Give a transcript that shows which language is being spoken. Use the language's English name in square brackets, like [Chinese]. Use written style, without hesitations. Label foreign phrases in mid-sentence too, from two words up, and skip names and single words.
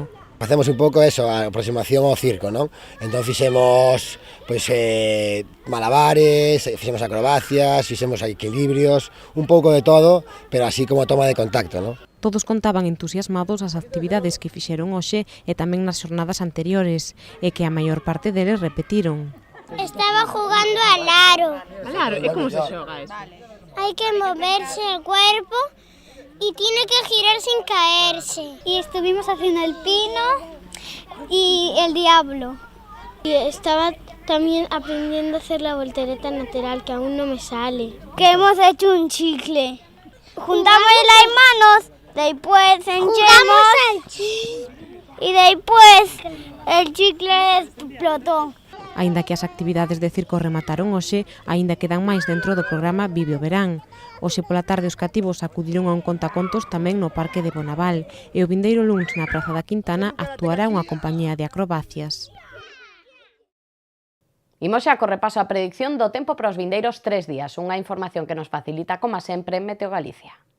[Galician] Facemos un pouco eso, a aproximación ao circo, non? Entón fixemos malabares, fixemos acrobacias, fixemos equilibrios, un pouco de todo, pero así como toma de contacto, non? Todos contaban entusiasmados as actividades que fixeron hoxe e tamén nas xornadas anteriores, e que a maior parte deles repetiron. [Spanish] Estaba jugando al aro. Al aro? [Galician] E como se xoga eso? [Spanish] Hay que moverse el cuerpo y tiene que girar sin caerse. Y estuvimos haciendo el pino y el diablo. Y estaba también aprendiendo a hacer la voltereta lateral, que aún no me sale. Que hemos hecho un chicle. Juntamos las manos, después enchemos y después el chicle explotó. [Galician] Aínda que as actividades de circo remataron hoxe, aínda quedan máis dentro do programa Vive o Verán. Hoxe pola tarde os cativos acudiron a un contacontos tamén no Parque de Bonaval e o vindeiro luns na Praza da Quintana actuará unha compañía de acrobacias. Imos xa co repaso a predicción do tempo para os vindeiros 3 días, unha información que nos facilita, como sempre, Meteo Galicia.